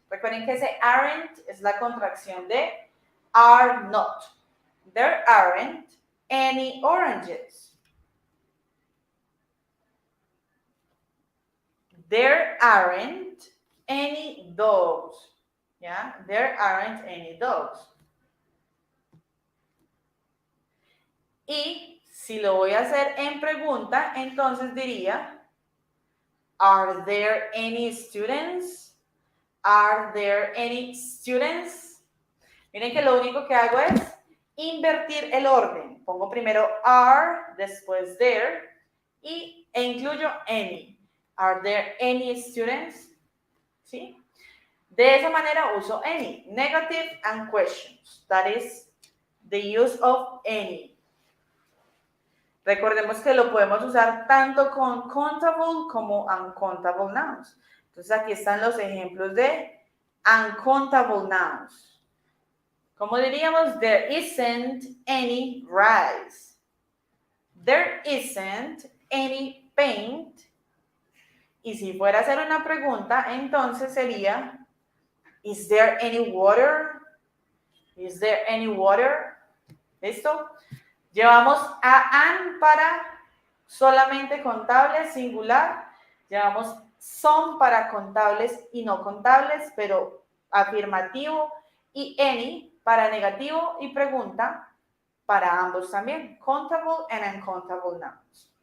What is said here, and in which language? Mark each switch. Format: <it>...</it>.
<es>Recuerden que ese aren't es la contracción de are not.</es> <en>There aren't any oranges. There aren't any dogs. Yeah, there aren't any dogs.</en> <es>Y si lo voy a hacer en pregunta, entonces diría,</es> <en>are there any students? Are there any students?</en> <es>Miren que lo único que hago es invertir el orden. Pongo primero are, después there, e incluyo any.</es> <en>Are there any students?</en> <es>¿Sí? De esa manera uso any.</es> <en>Negative and questions. That is the use of any.</en> <es>Recordemos que lo podemos usar tanto con countable como uncountable nouns. Entonces aquí están los ejemplos de uncountable nouns. Como diríamos,</es> <en>there isn't any rice. There isn't any paint.</en> <es>Y si fuera a hacer una pregunta, entonces sería,</es> <en>is there any water? Is there any water?</en> <es>¿Listo? Llevamos a an para solamente contables, singular. Llevamos some para contables y no contables, pero afirmativo. Y any para negativo y pregunta para ambos también.</es> <en>Countable and uncountable nouns.</en>